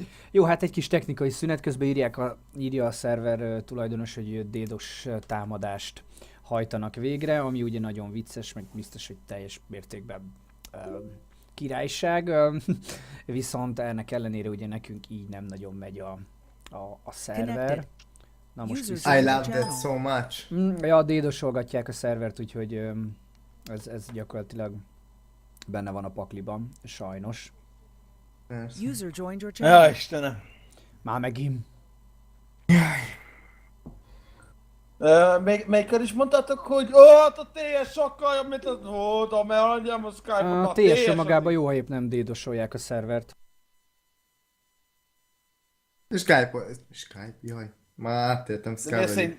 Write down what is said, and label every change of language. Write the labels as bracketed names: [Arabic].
[Hungarian] Jó, hát egy kis technikai szünet közben írja a szerver tulajdonos, hogy DDoS támadást hajtanak végre, ami ugye nagyon vicces, meg biztos, hogy teljes mértékben királyság. Viszont ennek ellenére ugye nekünk így nem nagyon megy a szerver. [English] Connected. [Hungarian] Na most [English] I love that so much. [Hungarian] Ja, dédosolgatják a szervert, úgyhogy ez gyakorlatilag benne van a pakliban, sajnos. [English] User joined your channel. [Hungarian] Ja, Istenem. Már megint. Melyikkel is mondtátok, hogy hát a TS sokkal jobb, mint az... A TS magában jó, ha épp nem dédosolják a szervert. Skype, jaj. Már tértem Skyrim.